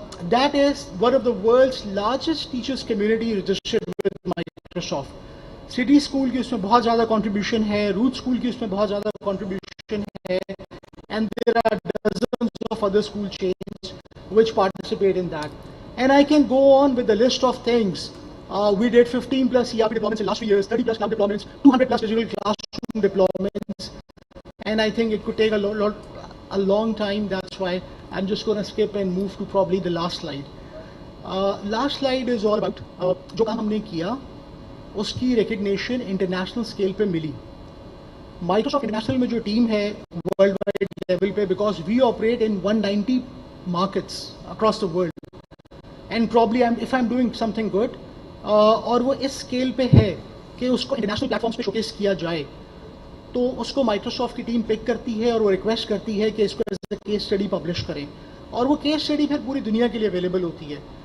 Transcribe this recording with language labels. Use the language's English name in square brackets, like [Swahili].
[English] That is one of the world's largest teachers community registered with Microsoft. [Hindi] City school की उसमें बहुत ज़्यादा contribution है, रूट स्कूल की उसमें बहुत ज़्यादा कंट्रीब्यूशन है, [English] and there are dozens of other school chains which participate in that. And I can go on with the list of things. We did 15 plus ERP deployments in the last 3 years, 30 plus cloud deployments, 200 plus digital classroom deployments, and I think it could take a long time. That's why I'm just going to skip and move to probably the last slide. Last slide is all about [Hindi] जो काम हमने किया उसकी [English] recognition international scale [Hindi] पे मिली. Microsoft International में जो team है worldwide level पे, [English] because we operate in 190 markets across the world, and probably if I'm doing something good [Hindi] और वो इस scale पे है कि उसको international platforms पे showcase किया जाए, तो उसको Microsoft की टीम पिक करती है और वो रिक्वेस्ट करती है कि इसको [English] as a case study [Hindi] publish करें, और वो केस स्टडी फिर पूरी दुनिया के लिए अवेलेबल होती है.